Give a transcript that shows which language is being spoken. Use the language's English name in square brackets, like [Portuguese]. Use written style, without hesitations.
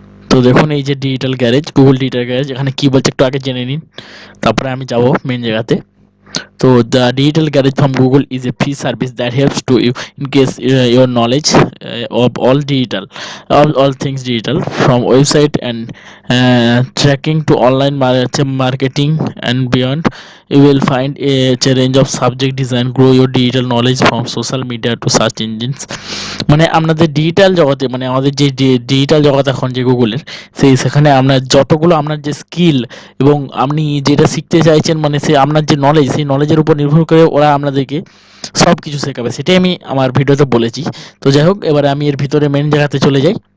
[Bangla] তো দেখুন এই যে digital garage, Google digital garage, এখানে কি বলছে একটু আগে জেনে নিন, তারপরে আমি যাব মেন জায়গাতে। [English] So the digital garage from Google is a free service that helps to you increase your knowledge of all things digital, from website and tracking to online marketing and beyond. you will find a range of subject design, grow your digital knowledge from social media to search engines। [Bangla] মানে আপনাদের digital জগতে, মানে আমাদের যে digital জগৎ এখন যে গুগলের, সেখানে আপনার যতগুলো আপনার যে স্কিল এবং আপনি যেটা শিখতে চাইছেন, মানে সে আপনার যে নলেজ, সেই নলেজের উপর নির্ভর করে ওরা আপনাদেরকে সব কিছু শেখাবে। সেটাই আমি আমার ভিডিওতে বলেছি। তো যাই হোক, এবারে আমি এর ভিতরে মেন জায়গাতে চলে যাই।